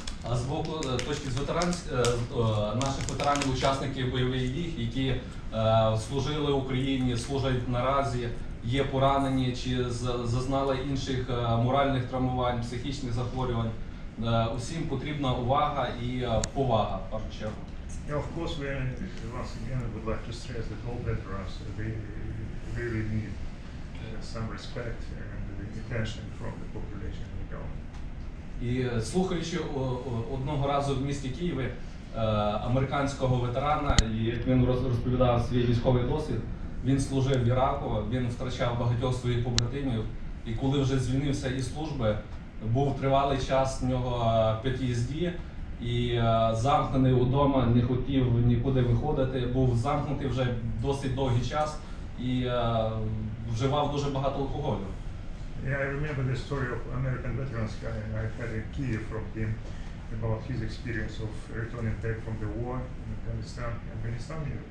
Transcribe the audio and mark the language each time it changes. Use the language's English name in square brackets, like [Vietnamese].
[Ukrainian] А з боку точки з наших ветеранів, учасників бойових дій, які служили Україні, служать наразі, є поранені чи зазнали інших моральних травмувань, психічних захворювань, усім потрібна увага і повага, в першу чергу. [English] Of course, we once again would like to stress that all veterans they really need some respect and attention from the population and the government. [Ukrainian] І слухаючи одного разу в місті Києві американського ветерана, і як він розповідав свій військовий досвід, він служив в Іраку, він втрачав багатьох своїх побратимів, і коли вже звільнився із служби, був тривалий час в нього PTSD, і замкнений удома, не хотів нікуди виходити, був замкнутий вже досить довгий час і вживав дуже багато алкоголю. [English] Yeah, I remember the story of American veterans guy, and I had a key from him about his experience of returning back from the war in Afghanistan.